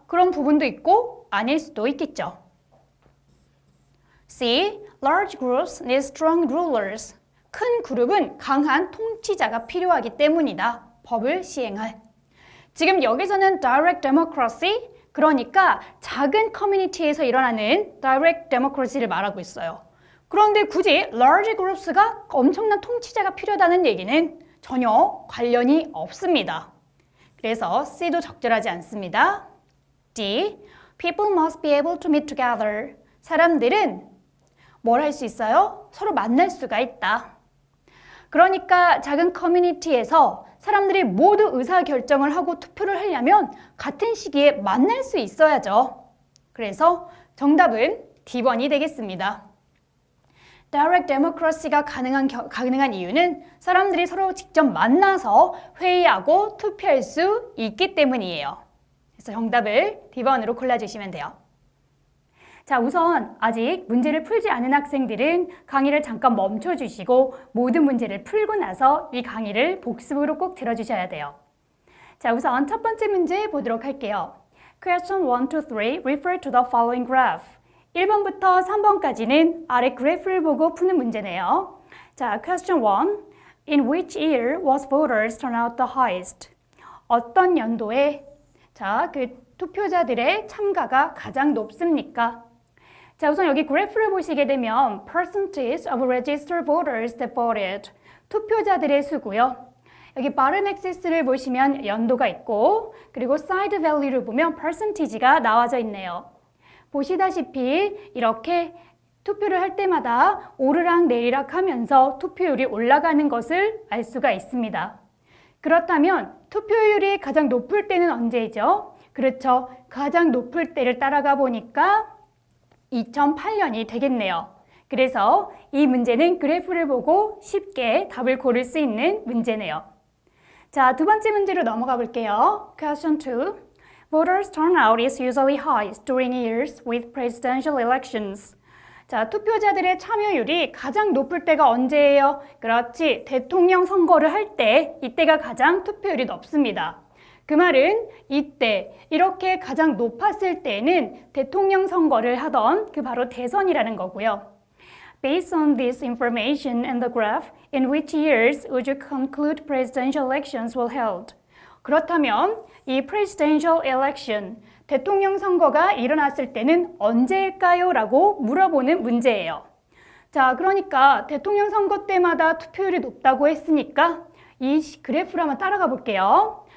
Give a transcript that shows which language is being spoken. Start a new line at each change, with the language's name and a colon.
Korean: 그런 부분도 있고 아닐 수도 있겠죠. C.
English: Large groups need strong rulers.
Korean: 큰 그룹은 강한 통치자가 필요하기 때문이다. 법을 시행할. 지금 여기서는 direct democracy, 그러니까 작은 커뮤니티에서 일어나는 direct democracy를 말하고 있어요. 그런데 굳이 large groups가 엄청난 통치자가 필요하다는 얘기는 전혀 관련이 없습니다. 그래서 C도 적절하지 않습니다. D.
English: People must be able to meet together.
Korean: 사람들은 뭘 할 수 있어요? 서로 만날 수가 있다. 그러니까 작은 커뮤니티에서 사람들이 모두 의사결정을 하고 투표를 하려면 같은 시기에 만날 수 있어야죠. 그래서 정답은 D번이 되겠습니다. Direct democracy가 가능한 이유는 사람들이 서로 직접 만나서 회의하고 투표할 수 있기 때문이에요. 그래서 정답을 D번으로 골라주시면 돼요. 자, 우선 아직 문제를 풀지 않은 학생들은 강의를 잠깐 멈춰주시고 모든 문제를 풀고 나서 이 강의를 복습으로 꼭 들어주셔야 돼요. 자, 우선 첫 번째 문제 보도록 할게요.
English: Question 1 to 3 refer to the following graph.
Korean: 1번부터 3번까지는 아래 그래프를 보고 푸는 문제네요. 자, question 1.
English: In which year was voters turnout the highest?
Korean: 어떤 연도에 투표자들의 참가가 가장 높습니까? 자, 우선 여기 그래프를 보시게 되면
English: percentage of registered voters that voted.
Korean: 투표자들의 수고요. 여기 bottom axis를 보시면 연도가 있고 그리고 side value를 보면 percentage가 나와져 있네요. 보시다시피 이렇게 투표를 할 때마다 오르락 내리락 하면서 투표율이 올라가는 것을 알 수가 있습니다. 그렇다면 투표율이 가장 높을 때는 언제죠? 그렇죠. 가장 높을 때를 따라가 보니까 2008년이 되겠네요. 그래서 이 문제는 그래프를 보고 쉽게 답을 고를 수 있는 문제네요. 자, 두 번째 문제로 넘어가 볼게요.
English: Question 2. Voters turnout is usually highest during years with presidential elections.
Korean: 자, 투표자들의 참여율이 가장 높을 때가 언제예요? 그렇지, 대통령 선거를 할 때 이때가 가장 투표율이 높습니다. 그 말은 이때 이렇게 가장 높았을 때는 대통령 선거를 하던 그 바로 대선이라는 거고요.
English: Based on this information and the graph, in which years would you conclude presidential elections were held?
Korean: 그렇다면 이 presidential election, 대통령 선거가 일어났을 때는 언제일까요? 라고 물어보는 문제예요. 자, 그러니까 대통령 선거 때마다 투표율이 높다고 했으니까 이 그래프를 한번 따라가 볼게요.